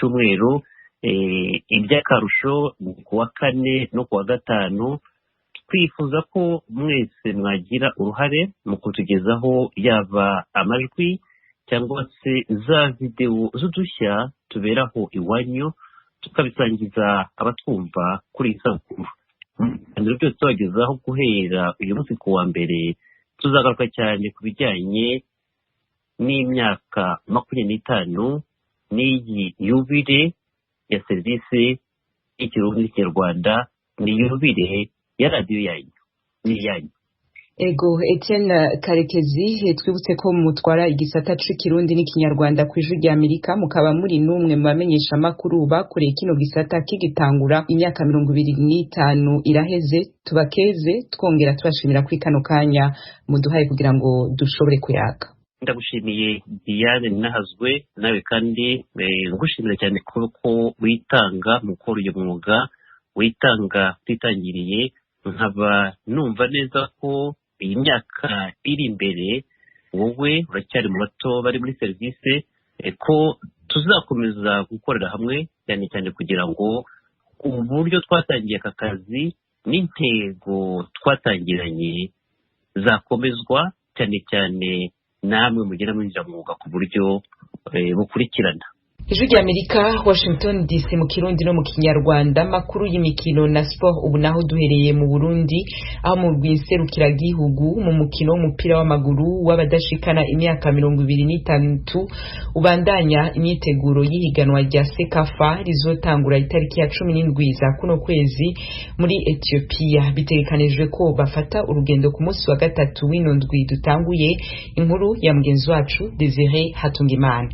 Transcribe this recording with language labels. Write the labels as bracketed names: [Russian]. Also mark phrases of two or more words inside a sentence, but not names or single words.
[Kinyarwanda] cyumweru iby'akarusho kuwa kane no kuwa gatanu twifuza ko mwese mwagira uruhare mu kutugezaho yaba amajwi cyangwa se za videwo z'udushya tuberaho iwanyu tukabisangiza abatwumva kuri iyi sabukuru ibiganiro byose tubagezaho guhera uyu munsi ku wa mbere tuzagaruka cyane ku bijyanye n'imyaka 25 n'iyi yubire ya serivisi y'ikirundi n'ikinyarwanda ni yubire ya radiyo yanyu n'iyanyu. [Rundi] Ego Etienne Karekezi twibutse ko mutwara igisata c'ikirundi n'ikinyarwanda ku ijwi rya Amerika mukaba muri numwe mu bamenyesha makuru bakoreye kino gisata kigitangura imyaka 25 iraheze tubakeze twongera tubashimira kuri kano kanya muduhaye kugira ngo dushobore kuyaga. [Kinyarwanda] Ndagushimiye Diane Nahazwe nawe kandi ngushimira cyane ko witanga mu gukora uyu mwuga witanga twitangiriye nkaba numva neza ko iyi myaka iri imbere wowe uracyari mu bato bari muri serivisi ko tuzakomeza gukorera hamwe cyane cyane kugira ngo uburyo twatangiye aka kazi n'intego twatangiranye zakomezwa cyane cyane namwe mugera mwinjira mu mwuga ku buryo bukurikirana. [Rundi] Ijwi rya Amerika Washington DC mu Kirundi no mu Kinyarwanda makuru y'imikino na sport ubu naho duhereye mu Burundi aho mu rwinserukira gihugu mu mukino w'umupira w'amaguru w'abadashikana imyaka 26 ubandanya imyiteguro y'ihiganwa rya Sekafa rizotangura itariki ya 17 za kuno kwezi muri Ethiopia bitegekanijwe ko bafata urugendo ku munsi wa gatatu w'ino ndwi dutanguye inkuru ya mugenzi wacu Desire Hatungimana.